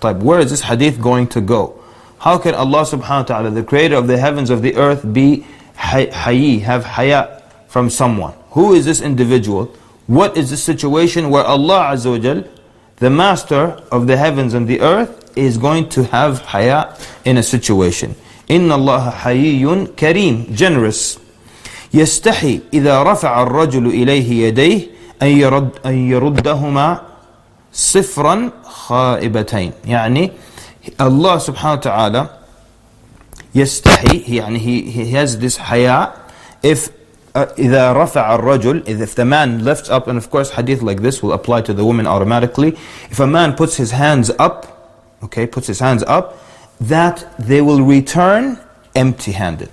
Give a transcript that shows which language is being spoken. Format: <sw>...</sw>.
<en>Type, where is this hadith going to go? How can Allah subhanahu wa ta'ala, the creator of the heavens, of the earth, be hayi, have haya from someone? Who is this individual? What is the situation where Allah Azza wa Jal, the master of the heavens and the earth, is going to have haya in a situation?</en> <ar>Inna Allah hayyun kareem, generous. يستحي إذا رفع الرجل إليه يديه أن يردهما صفرا خائبتين.</ar> <en>يعني Allah subhanahu wa ta'ala يستحي, يعني he has this haya, if</en> <ar>إذا رفع الرجل,</ar> <en>if the man lifts up, and of course hadith like this will apply to the woman automatically. If a man puts his hands up, okay, puts his hands up, that they will return empty-handed.</en>